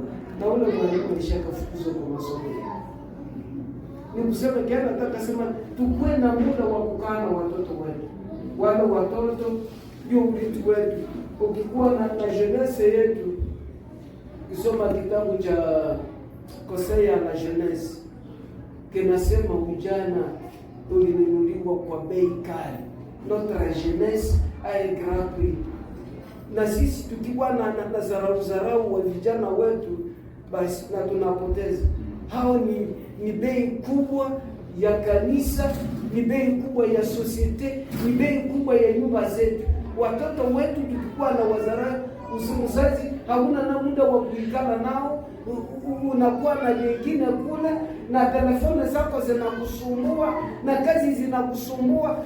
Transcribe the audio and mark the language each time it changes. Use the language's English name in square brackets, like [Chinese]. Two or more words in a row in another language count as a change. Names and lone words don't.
[Swahili] Na ule mwalimu alishakafukuzwa kwa masomo. Ni kusema kiasi nataka sema tukue na muda wa kukaa na watoto wetu. Wale watoto ndio urithi wetu. Ukikuwa na jeunesse yetu, kisoma kitabu cha Conseil à la jeunesse kinasema ujana ulinunuliwa kwa bei kali. [French] Notre jeunesse a un grand prix. [Swahili] Na sisi tukiwa na zarau wa vijana wetu, basi na tunapoteza. Hao ni bei kubwa ya kanisa, ni bei kubwa ya societe, ni bei kubwa ya nyumba zetu. Watoto wetu tukikuwa na wazara, mzazi hauna na muda wa kuikala nao, unakuwa na wengine kule, na telefoni zako zinakusumbua na kazi zinakusumbua.